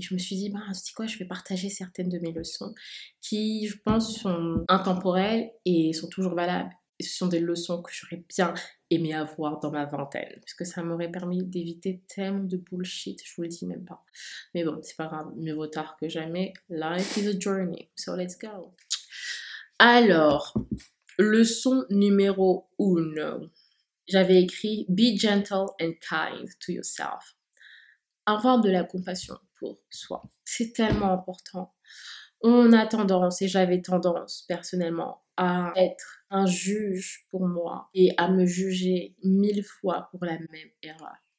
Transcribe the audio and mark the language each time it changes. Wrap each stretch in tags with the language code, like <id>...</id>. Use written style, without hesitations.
<fr>Et je me suis dit, bah, c'est quoi, je vais partager certaines de mes leçons qui, je pense, sont intemporelles et sont toujours valables. Et ce sont des leçons que j'aurais bien aimé avoir dans ma vingtaine parce que ça m'aurait permis d'éviter tellement de bullshit, je vous le dis même pas. Mais bon, c'est pas grave, mieux vaut tard que jamais.</fr> <en>Life is a journey, so let's go.</en> <fr>Alors, leçon numéro 1. J'avais écrit</fr> <en>« Be gentle and kind to yourself ».</en> <fr>Avoir de la compassion pour soi. C'est tellement important. On a tendance, et j'avais tendance personnellement, à être un juge pour moi et à me juger 1000 fois pour la même erreur.</fr>